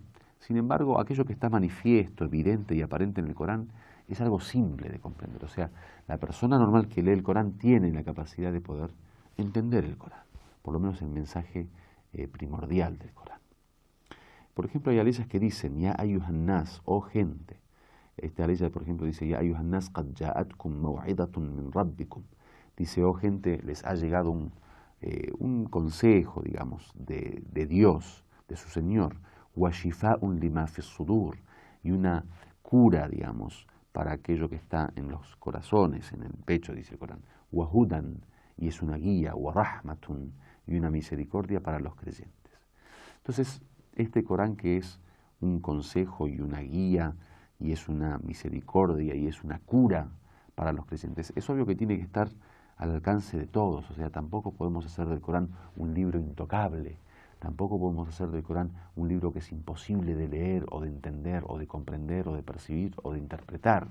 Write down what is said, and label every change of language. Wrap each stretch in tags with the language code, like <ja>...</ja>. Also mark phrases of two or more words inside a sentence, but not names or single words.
<es>Sin embargo, aquello que está manifiesto, evidente y aparente en el Corán es algo simple de comprender. O sea, la persona normal que lee el Corán tiene la capacidad de poder entender el Corán, por lo menos el mensaje primordial del Corán. Por ejemplo, hay aleyas que dicen,</es> <ar>يا أيها الناس,</ar> <es>oh gente. Esta aleya, por ejemplo, dice,</es> <ar>يا أيها الناس قد جاءتكم موعظة من ربكم.</ar> <es>Dice, oh gente, les ha llegado un consejo, digamos, de Dios, de su Señor,</es> <ar>وشفاء لما في الصدور,</ar> <es>y una cura, digamos, para aquello que está en los corazones, en el pecho, dice el Corán,</es> <ar>وهدى,</ar> <es>y es una guía,</es> <ar>ورحمة,</ar> <es>y una misericordia para los creyentes. Entonces, este Corán, que es un consejo y una guía, y es una misericordia y es una cura para los creyentes, es obvio que tiene que estar al alcance de todos. O sea, tampoco podemos hacer del Corán un libro intocable, tampoco podemos hacer del Corán un libro que es imposible de leer o de entender o de comprender o de percibir o de interpretar.</es>